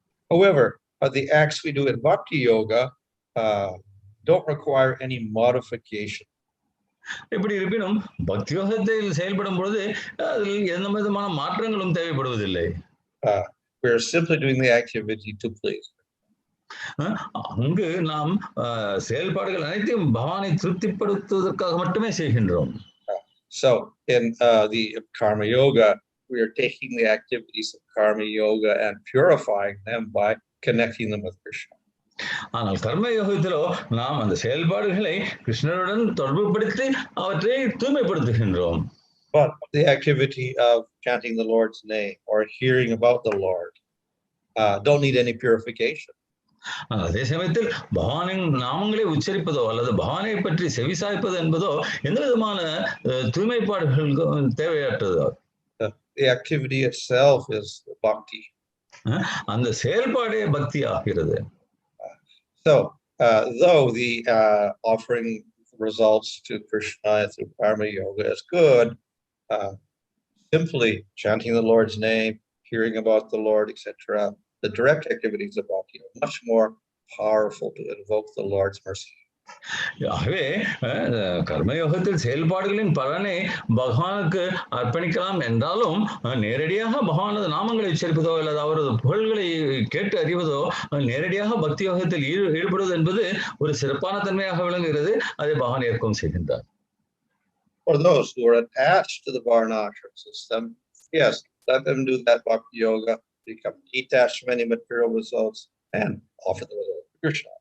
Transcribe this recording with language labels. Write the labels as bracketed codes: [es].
[en] However, the acts we do in bhakti yoga don't require any modification. [ta] இப்படி இருப்பினும் பக்தி யோகத்தில் செயல்படும் பொழுது அதில் எந்த விதமான மாற்றங்களும் தேவைப்படுவதில்லை. [en] We are simply doing the activity to please. [ta] அங்கு நாம் செயல்பாடுகள் அனைத்தையும் பகவானை திருப்திப்படுத்துவதற்காக மட்டுமே செய்கின்றோம். [en] So in the karma yoga, we are taking the activities of karma yoga and purifying them by connecting them with Krishna. [ta] ஆனால் கர்ம யோகத்திலோ நாம் அந்த செயல்பாடுகளை கிருஷ்ணருடன் தொடர்புபடுத்தி அவற்றை தூய்மைப்படுத்துகின்றோம். [en] But the activity of chanting the Lord's name or hearing about the Lord don't need any purification. [ta] அதே சமயத்தில் பகவானின் நாமங்களை உச்சரிப்பதோ அல்லது பகவானை பற்றி செவிசாய்ப்பது என்பதோ எந்த விதமான தூய்மைப்பாடுகள் தேவையற்றதோ. [en] The activity itself is bhakti. [ta] அந்த செயல்பாடே பக்தி ஆகிறது. [en] So though the offering results to Krishna through karma yoga is good, simply chanting the Lord's name, hearing about the Lord, etc., the direct activities of bhakti are much more powerful to invoke the Lord's mercy. [ta] ஆகவே கர்மயோகத்தில் செயல்பாடுகளின் பலனை பகவானுக்கு அர்ப்பணிக்கலாம் என்றாலும் நேரடியாக பகவானது நாமங்களை உச்சரிப்பதோ அல்லது அவரது புகழ்களை கேட்டு அறிவதோ நேரடியாக பக்தி யோகத்தில் ஈடுபடுவது என்பது ஒரு சிறப்பான தன்மையாக விளங்குகிறது. அதை பகவான் ஏற்கவும் செய்கின்றார். [en] For those who are attached to the varnashram system, yes, let them do that bhakti yoga, become detached from any material results, and offer the result to Krishna.